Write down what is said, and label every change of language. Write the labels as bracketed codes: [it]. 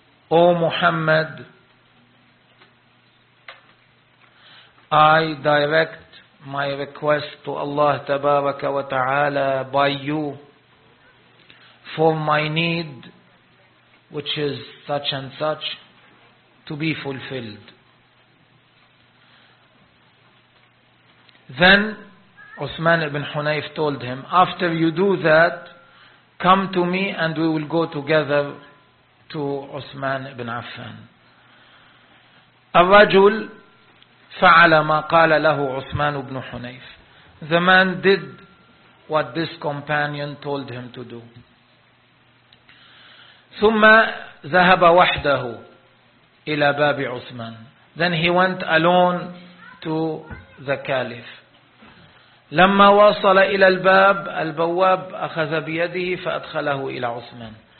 [en] O Muhammad, I direct my request to Allah Tabaraka wa Ta'ala by you for my need, which is such and such, to be fulfilled. Then Uthman ibn Hunayf told him, after you do that, come to me and we will go together to Uthman ibn Affan. [ar] الرجل فعل ما قال له عثمان بن حنيف. [en] The man did what this companion told him to do. [ar] ثم ذهب وحده إلى باب عثمان. [en] Then he went alone to the caliph. [ar] لما وصل إلى الباب، البواب أخذ بيده فأدخله إلى عثمان.